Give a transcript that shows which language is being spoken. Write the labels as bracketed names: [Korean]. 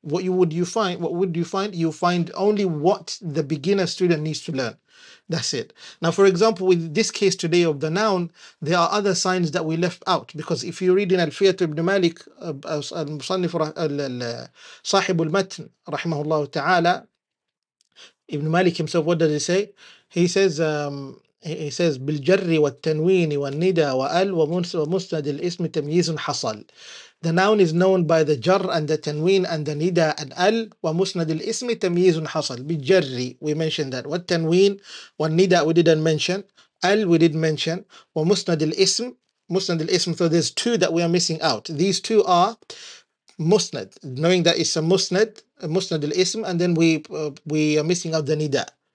[English] What would you find? You find only what the beginner student needs to learn. That's it. Now, for example, with this case today of the noun, there are other signs that we left out, because if you read in Alfiyat ibn Malik, [Arabic] المصنف صاحب المتن رحمه الله تعالى, [English] Ibn Malik himself, what does he say? He says, he says [Arabic] بالجر والتنوين والندى وال ومسند الاسم تمييز حصل. [English] The noun is known by the jar and the tanween and the nida and al. [Arabic] ومسند الاسم تمييز حصل. بالجر, [English] we mentioned that. [Arabic] والتنوين والندى [English] we didn't mention. Al we did mention. [Arabic] ومسند الاسم, مسند الاسم. [English] So there's two that we are missing out. These two are musnad, knowing that it's a musnad al-ism, and then we are missing out the nida.